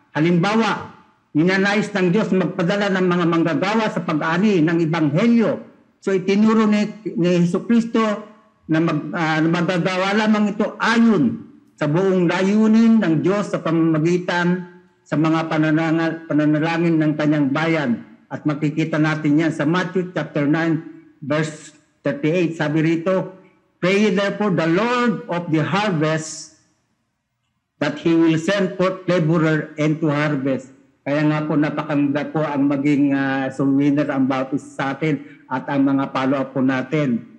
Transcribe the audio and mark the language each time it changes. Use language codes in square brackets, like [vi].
[tl] Halimbawa, ninanais ng Diyos magpadala ng mga manggagawa sa pag-ani ng Ebanghelyo. [en] So [tl] itinuro ni Jesucristo na magagawa lamang ito ayon sa buong layunin ng Diyos sa pamamagitan sa mga pananalangin ng kanyang bayan. At makikita natin yan sa [en] Matthew chapter 9 verse 38. [tl] Sabi rito, [en] pray therefore the Lord of the harvest that He will send forth laborer into harvest. [tl] Kaya nga po napakaganda po ang maging [en] soul winner [tl] ang baptist sa atin at ang mga follow-up po natin.